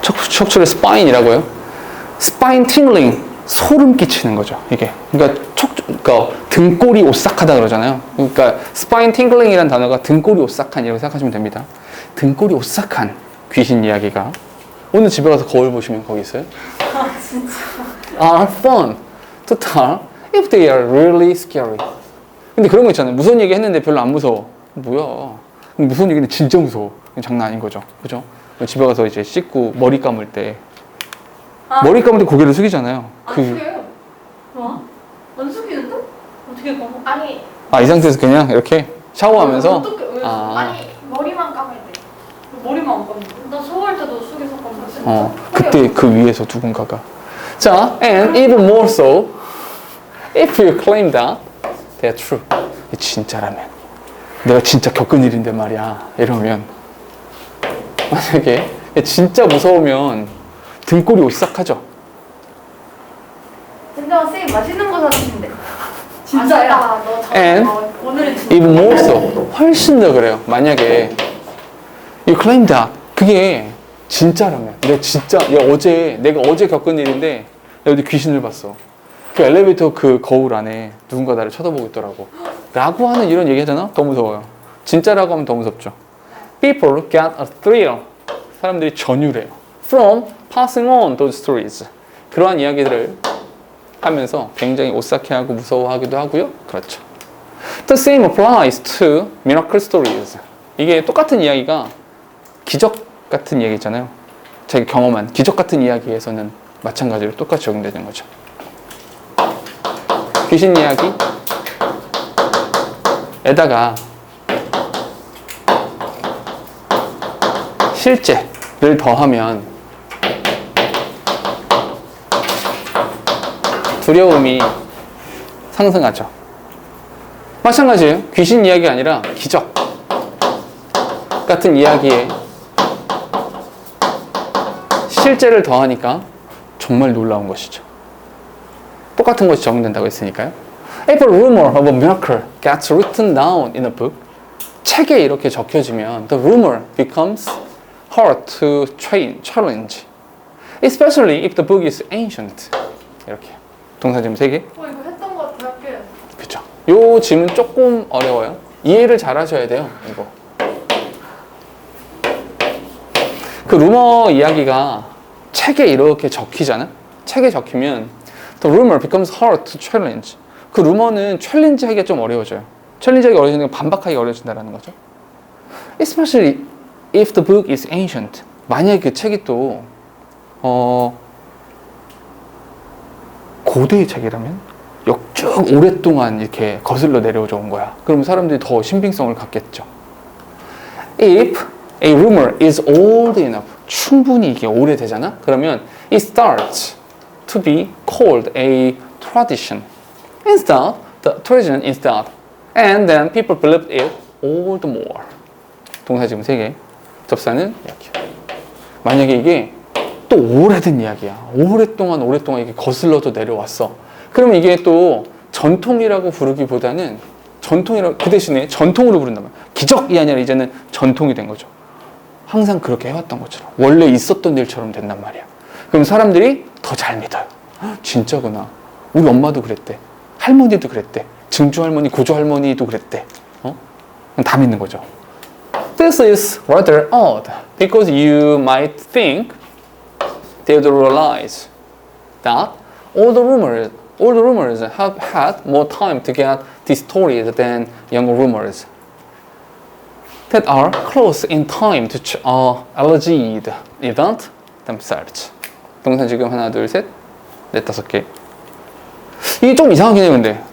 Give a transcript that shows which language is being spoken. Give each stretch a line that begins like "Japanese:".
Korean: 척추를 스파인이라고요. 스파인 팅글링, 소름 끼치는 거죠. 이게. 그러니까 그러니까 등골이 오싹하다 그러잖아요. 그러니까 스파인 팅글링이라는 단어가 등골이 오싹한 이라고 생각하시면 됩니다. 등골이 오싹한 귀신 이야기가 오늘 집에 가서 거울 보시면 거기 있어요. 아 진짜.
English: Are fun to tell if they are really scary.
Korean: 근데 그런 거 있잖아요. 무서운 얘기 했는데 별로 안 무서워. 뭐야? 무서운 얘기는 진짜 무서워. 장난 아닌 거죠. 그죠? 집에 가서 이제 씻고 머리 감을 때 머리 감을 때 고개를 숙이잖아요. 안 숙여요. 뭐? 안 숙이는데? 어떻게 감아? 아니. 이 상태에서 그냥 이렇게 샤워하면서. 어떻게? 왜? 아니 머리만 감을 때. 머리만 안 감는데? 나 샤워할 때도 숙여서 감았어. 그때 그 위에서 누군가가.
English: 자, and even more so, if you claim that they're true.
Korean: 진짜라면. 내가 진짜 겪은 일인데 말이야. 이러면. 만약에 진짜 무서우면 등골이 오싹하죠. 근데 선생님 맛있는 거 사주신대. 진짜야?
English: And
Korean: 오늘은 진짜.
English: even more so,
Korean: 훨씬 더 그래요. 만약에
English: you claim that
Korean: 그게 진짜라면 내가 어제 겪은 일인데 내가 어디 귀신을 봤어. 그 엘리베이터 그 거울 안에 누군가 나를 쳐다보고 있더라고. 라고 하는 이런 얘기 하잖아? 더 무서워요. 진짜라고 하면 더 무섭죠.
English: People get a thrill.
Korean: 사람들이 전율해요.
English: From passing on those stories.
Korean: 그러한 이야기들을 하면서 굉장히 오싹해하고 무서워하기도 하고요. 그렇죠.
English: The same applies to miracle stories.
Korean: 이게 똑같은 이야기가 기적 같은 얘기 있잖아요. 자기 경험한 기적 같은 이야기에서는 마찬가지로 똑같이 적용되는 거죠. 귀신 이야기에다가 실제를 더하면 두려움이 상승하죠. 마찬가지예요. 귀신 이야기가 아니라 기적 같은 이야기에 실제를 더하니까 정말 놀라운 것이죠. 똑같은 것이 적용된다고 했으니까요.
English: If a rumor of a miracle gets written down in a book,
Korean: 책에 이렇게 적혀지면
English: the rumor becomes hard to challenge, especially if the book is ancient.
Korean: 이렇게 동사 지문 3개. 이거 했던 거 같아 학교에. 그렇죠. 요 지문 조금 어려워요. 이해를 잘 하셔야 돼요. 이거. 그 루머 이야기가 책에 이렇게 적히잖아. 책에 적히면
English: the rumor becomes hard to challenge.
Korean: 그 루머는 챌린지하기가 좀 어려워져요. 챌린지하기 어려워지는 건 반박하기가 어려워진다는 거죠.
English: Especially if the book is ancient.
Korean: 만약에 그 책이 또 고대의 책이라면 쭉 오랫동안 이렇게 거슬러 내려오져 온 거야. 그럼 사람들이 더 신빙성을 갖겠죠.
English: If a rumor is old enough.
Korean: 충분히 이게 오래되잖아? 그러면
English: it starts to be called a tradition. Instead, the tradition instead. And then people believed it all the more.
Korean: 동사 지금 3개. 접사는 이야기. 만약에 이게 또 오래된 이야기야. 오랫동안 이게 거슬러서 내려왔어. 그러면 이게 또 전통이라고 부르기보다는 그 대신에 전통으로 부른단 말이야. 기적이 아니라 이제는 전통이 된 거죠. 항상 그렇게 해왔던 것처럼. 원래 있었던 일처럼 된단 말이야. 그럼 사람들이 더 잘 믿어요. 진짜구나. 우리 엄마도 그랬대. 할머니도 그랬대. 증조 할머니, 고조 할머니도 그랬대. 다 믿는 거죠.
English: This is rather odd because you might think they would realize that all the rumors have had more time to get distorted than younger rumors that are close in time to alleged event themselves.
Korean: 동사 지금 하나, 둘, 셋, 넷, 다섯 개. 이게 좀 이상하긴 해요, 근데.